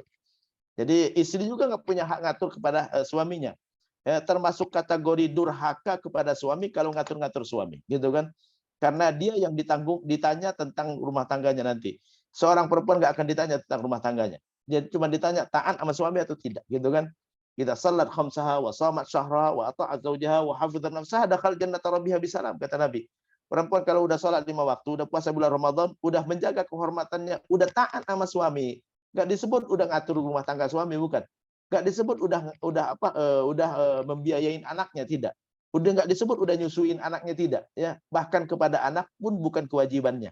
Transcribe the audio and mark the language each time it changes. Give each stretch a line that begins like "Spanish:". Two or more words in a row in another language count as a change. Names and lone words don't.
Indonesian: Jadi istri juga nggak punya hak ngatur kepada suaminya. Ya, termasuk kategori durhaka kepada suami kalau ngatur-ngatur suami, gitu kan? Karena dia yang ditanya tentang rumah tangganya nanti. Seorang perempuan nggak akan ditanya tentang rumah tangganya. Dia cuma ditanya taat sama suami atau tidak, gitu kan?
Arabic: Kita صلت خمسها وصامت شهرها وأطاعت زوجها وحفظت نفسها دخلت جنة ربها بسلام,
Indonesian: kata Nabi. Perempuan kalau udah salat 5 waktu, udah puasa bulan Ramadan, udah menjaga kehormatannya, udah taat sama suami. Nggak disebut udah ngatur rumah tangga suami, bukan. Nggak disebut udah membiayain anaknya, tidak. Udah nggak disebut udah nyusuin anaknya, tidak. Ya, bahkan kepada anak pun bukan kewajibannya.